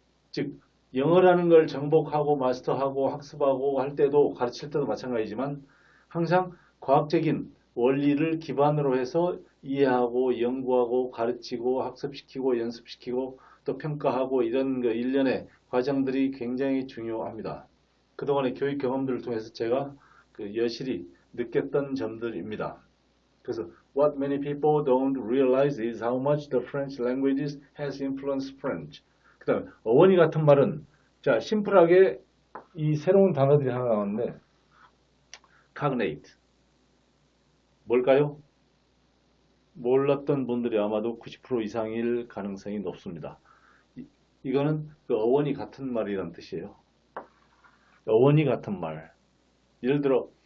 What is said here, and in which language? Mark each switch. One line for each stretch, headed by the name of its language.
Korean: 즉 영어라는 걸 정복하고 마스터하고 학습하고 할 때도 가르칠 때도 마찬가지지만 항상 과학적인 원리를 기반으로 해서 이해하고 연구하고 가르치고 학습시키고 연습시키고 또 평가하고 이런 그 일련의 과정들이 굉장히 중요합니다. 그동안의 교육 경험들을 통해서 제가 그 여실히 느꼈던 점들입니다. 그래서
English: what many people don't realize is how much the French languages has influenced French.
Korean: 그 다음에 어원이 같은 말은 자 심플하게 이 새로운 단어들이 하나 나왔는데 cognate 뭘까요? 몰랐던 분들이 아마도 90% 이상일 가능성이 높습니다. 이거는 그 어원이 같은 말이라는 뜻이에요. 어원이 같은 말. 예를 들어